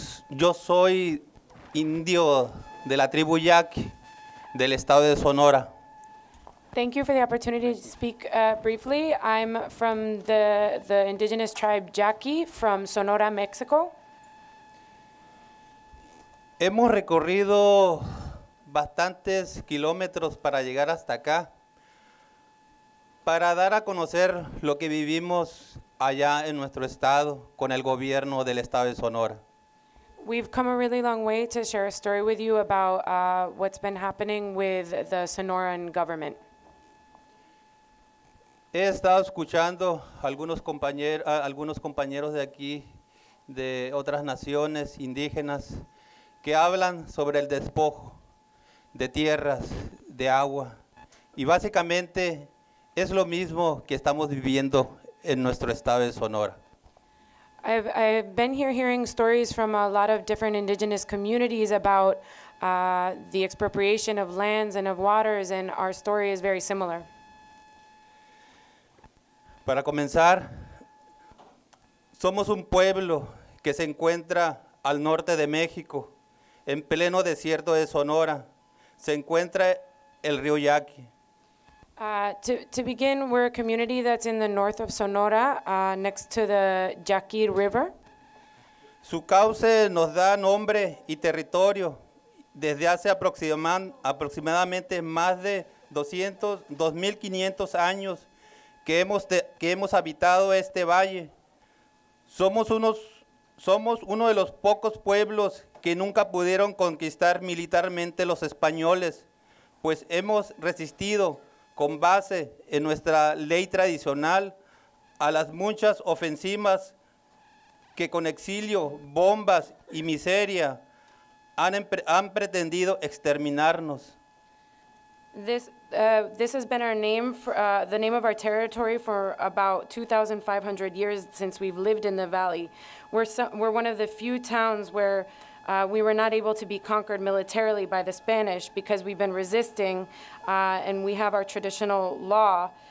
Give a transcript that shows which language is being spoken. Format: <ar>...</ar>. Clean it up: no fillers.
<es>Yo soy indio de la tribu Yaqui del estado de Sonora.</es> <en>Thank you for the opportunity to speak briefly. I'm from the indigenous tribe Yaqui from Sonora, Mexico.</en> <es>Hemos recorrido bastantes kilómetros para llegar hasta acá, para dar a conocer lo que vivimos allá en nuestro estado con el gobierno del estado de Sonora.</es> <en>We've come a really long way to share a story with you about what's been happening with the Sonoran government.</en> <es>He estado escuchando a algunos compañeros de aquí, de otras naciones indígenas, que hablan sobre el despojo de tierras, de agua, y básicamente es lo mismo que estamos viviendo en nuestro estado de Sonora.</es> <en>I've been here hearing stories from a lot of different indigenous communities about the expropriation of lands and of waters, and our story is very similar.</en> <es>Para comenzar, somos un pueblo que se encuentra al norte de México, en pleno desierto de Sonora. Se encuentra el río Yaqui.</es> <en>To begin, we're a community that's in the north of Sonora, next to the Yaqui River.</en> <es>Su cauce nos da nombre y territorio desde hace aproximadamente más de 2.500 años que hemos habitado este valle. Somos uno de los pocos pueblos que nunca pudieron conquistar militarmente los españoles, pues hemos resistido con base en nuestra ley tradicional a las muchas ofensivas que con exilio, bombas y miseria han pretendido exterminarnos.</es> <en>This has been our name, the name of our territory for about 2,500 years since we've lived in the valley. We're one of the few towns where we were not able to be conquered militarily by the Spanish because we've been resisting and we have our traditional law.</en>